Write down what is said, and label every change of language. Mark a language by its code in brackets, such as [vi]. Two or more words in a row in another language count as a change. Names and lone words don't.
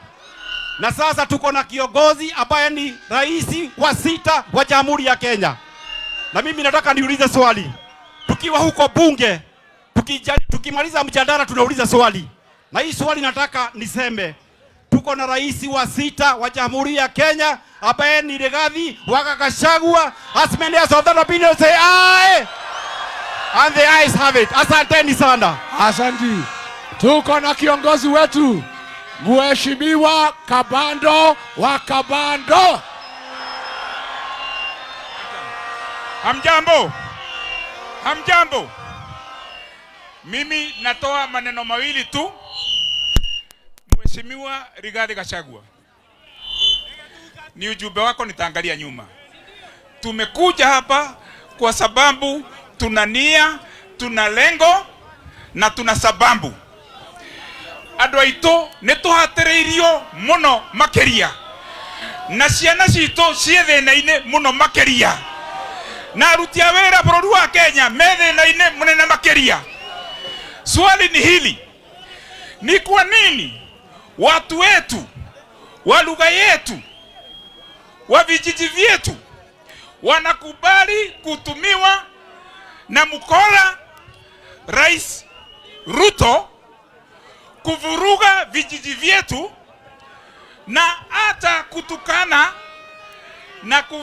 [sw] Na sasa tuko na kiongozi ambaye ni rais wa 6 wa Jamhuri ya Kenya. Na mimi nataka niulize swali. Tukiwa huko bunge, tukimaliza mjadala tunauliza swali. Na hii swali nataka niseme. Tuko na rais wa 6 wa Jamhuri ya Kenya ambaye ni Rigathi wa Gachagua. [en] As many as of that opinion say aye. And the ayes have it. [sw] Asanteni sana. Asante. Tuko na kiongozi wetu Mheshimiwa Kabando wa Kabando. Hamjambo. Mimi natoa maneno mawili tu. Mheshimiwa Rigathi Gachagua, ni ujumbe wako nitaangalia nyuma. Tumekuja hapa kwa sababu tuna nia, tuna lengo na tuna sababu. [ki] Andũ aitũ nĩ tũhatĩrĩirio mũno makĩria na ciana citũ ciĩ thĩna-inĩ mũno makĩria. na aruti a wĩra bũrũri wa Kenya methĩna-inĩ mũnene makĩria. [sw] Swali ni hili, ni kwa nini watu wetu wa lugha yetu wa vijiji vyetu wanakubali kutumiwa na mkora Rais Ruto kuvuruga vijiji vyetu na hata kutukana na